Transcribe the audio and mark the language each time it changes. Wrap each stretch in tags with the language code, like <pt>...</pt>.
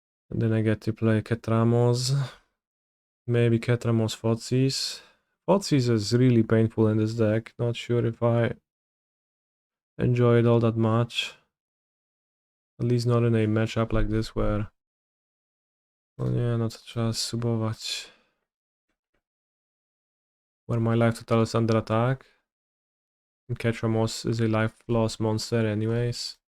<en>And then I get to play Ketramoz. Maybe Ketramoz Thoughtseize. Thoughtseize is really painful in this deck. Not sure if I enjoy it all that much. At least not in a matchup like this where...</en> <pl>No nie, no to trzeba subować.</pl> <en>Where my life total is under attack. And Ketramoz is a life loss monster anyways.</en>